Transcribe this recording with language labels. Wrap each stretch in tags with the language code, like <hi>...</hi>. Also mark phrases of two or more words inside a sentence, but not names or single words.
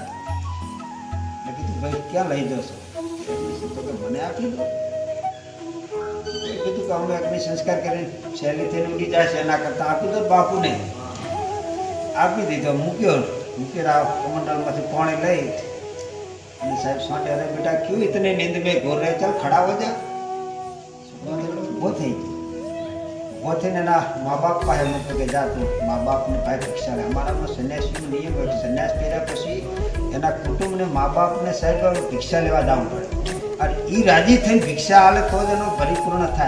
<gu>મેં કીધું ભાઈ ક્યાં લઈ જશો? તો કે મને આપી દો. કીધું કે અમે અગ્નિ સંસ્કાર કરીને શૈલી થઈને ઉડી જાય છે, એના કરતાં આપી દો બાપુને. આપી દીધો, મૂક્યો કમંડલમાંથી પાણી લઈ અને સાહેબ સાંજે</gu> <hi>अरे बेटा क्यों इतने नींद में घोर रहे, चल खड़ा हो जा.</hi> <gu>ઊભો થઈ ગયો. ઊભો થઈને એના મા બાપ પાસે મૂક્યો કે જા તું મા બાપને ભાઈ ભિક્ષા લે. અમારામાં સંન્યાસીનો નિયમ હોય, સંન્યાસ કર્યા પછી એના કુટુંબને મા બાપને સાહેબ ભિક્ષા લેવા જવું પડે. અને એ રાજી થઈને ભિક્ષા આલે તો જ એનો પરિપૂર્ણ થાય.</gu>